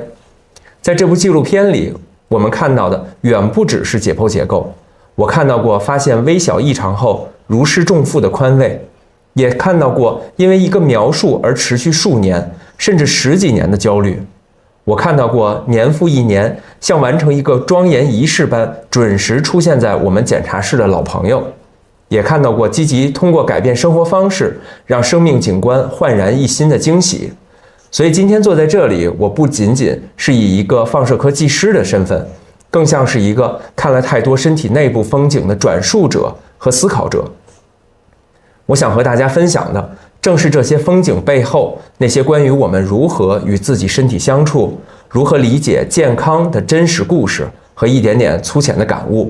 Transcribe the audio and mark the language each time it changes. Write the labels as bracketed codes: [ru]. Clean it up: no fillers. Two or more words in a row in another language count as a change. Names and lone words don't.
[zh] 在這部紀錄片裡，我們看到的遠不只是解剖結構，我看到過發現微小異常後如釋重負的寬慰，也看到過因為一個描述而持續數年甚至10幾年的焦慮。我看到過年復一年像完成一個莊嚴儀式般準時出現在我們檢查室的老朋友，也看到過積極通過改變生活方式讓生命景觀煥然一新的驚喜。所以今天坐在這裡，我不僅僅是以一個放射科技師的身份，更像是一個看了太多身體內部風景的轉述者和思考者。我想和大家分享的正是這些風景背後那些關於我們如何與自己身體相處，如何理解健康的真實故事和一點點粗淺的感悟。